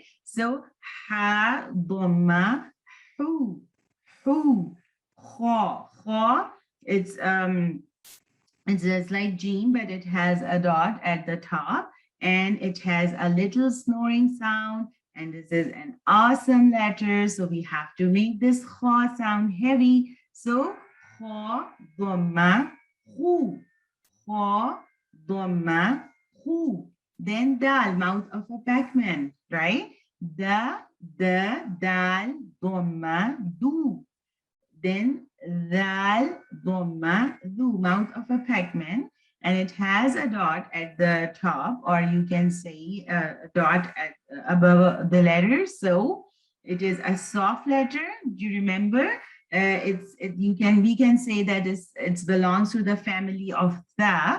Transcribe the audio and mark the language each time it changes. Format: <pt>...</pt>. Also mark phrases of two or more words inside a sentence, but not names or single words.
<en>So ha, dhamma, hu, ho. It's just like Gene, but it has a dot at the top, and it has a little snoring sound. And this is an awesome letter, so we have to make this ho sound heavy. So ho, dhamma, hu, ho, dhamma, hu. Then dal, mouth of a Pac-Man, right? Da, dal, dhamma, du. Then dal, dhamma, du, mouth of a Pac-Man. And it has a dot at the top, or you can say a dot at, above the letters. So it is a soft letter. Do you remember? We can say that it belongs to the family of the.</en>